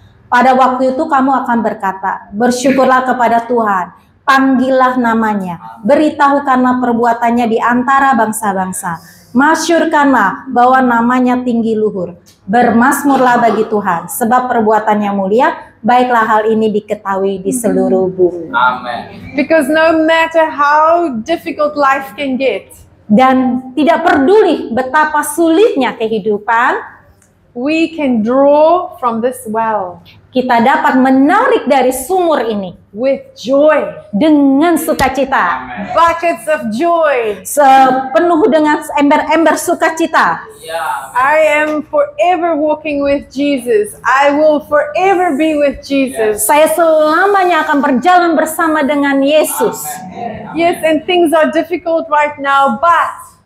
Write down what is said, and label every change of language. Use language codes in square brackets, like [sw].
[id] Pada waktu itu kamu akan berkata, bersyukurlah kepada Tuhan, panggillah namanya, beritahukanlah perbuatannya di antara bangsa-bangsa, masyurkanlah bahwa namanya tinggi luhur, bermasmurlah bagi Tuhan, sebab perbuatannya mulia, baiklah hal ini diketahui di seluruh bumi. Amen. [en] Because no matter how difficult life can get, [id] dan tidak peduli betapa sulitnya kehidupan, [en] we can draw from this well. [id] Kita dapat menarik dari sumur ini [en] with joy, [id] dengan sukacita. [en] Buckets of joy, [id] penuh dengan ember-ember sukacita. [en] I am forever walking with Jesus. I will forever be with Jesus. [id] Saya selamanya akan berjalan bersama dengan Yesus. [en] Yes, and things are difficult right now, but.